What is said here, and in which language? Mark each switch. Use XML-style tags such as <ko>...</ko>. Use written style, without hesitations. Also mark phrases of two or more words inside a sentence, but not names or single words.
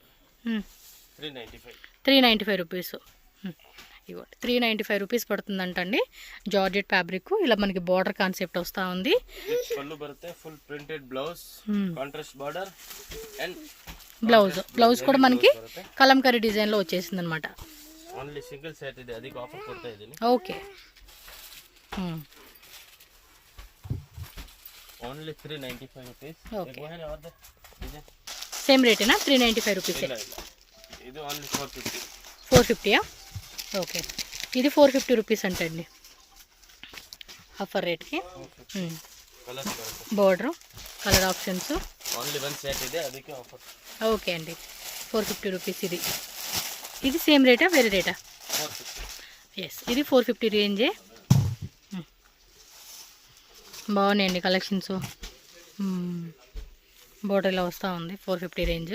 <en>395 rupees.</en> <te>ఇవ్వండి</te> <en>395 rupees</en> <te>పడుతుందంటండి.</te> <en>georgette fabric</en> <te>ఇలా మనకి</te> <en>border concept</en> <te>వస్తూ ఉంది.</te> <en>full printed blouse, contrast border and</en> <te>బ్లౌజ్ కూడా మనకి కలంకరీ డిజైన్లో వచ్చేసింది అనమాట.</te> <en>only single set</en> <kn>ಇದೆ, ಅದಕ್ಕೆ ಆಫರ್ ಕೊಡ್ತಾ ಇದ್ದೀನಿ.</kn> <te>ఓకే</te> <en>only 395 rupees. okay same</en> <te>రేటేనా?</te> <en>395 rupees. idi only</en> <te>450. ఓకే ఇది</te> <en>450 rupees</en> <te>అంటండి</te> <en>offer rateki. border color options only one set</en> <kn>ಇದೆ, ಅದಕ್ಕೆ ఆఫర్.</kn> <te>ఓకే అండి</te> <en>450 rupees.</en> <te>ఇది</te> <en>same rate</en> <te>వేరే రేటా?</te> <en>yes idi 450 range.</en> <te>బాగున్నాయండి కలెక్షన్స్. బోర్డర్ ఇలా వస్తూ ఉంది</te> <en>450 range.</en>